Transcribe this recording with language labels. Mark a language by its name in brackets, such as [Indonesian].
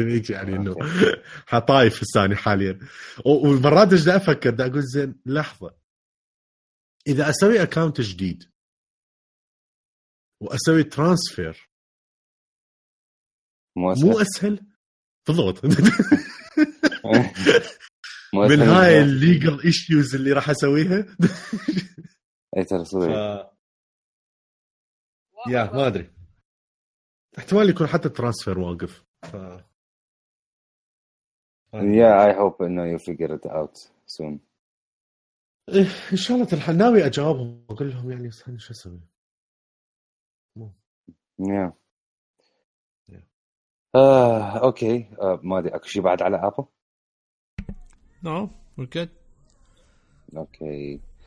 [Arabic] يعني انه حطايف الثاني حاليا والمرات ايش افكر ده اقول زين لحظه اذا اسوي اكاونت جديد وأسوي ترانسفير مو أسهل بالضبط من هاي الليجل إيشيوز اللي راح أسويها. أي ترسوي يا ما أدري احتمال يكون حتى ترانسفير واقف. [English] Yeah I hope now you figure it out soon. [Arabic] إن شاء الله تلحق. ناوي أجاوبهم وأقول لهم يعني سهل شو أسوي. [English] Yeah. Okay. [Arabic] ما أدري أكو شيء بعد على أبل؟ [English] No. We're good. Okay.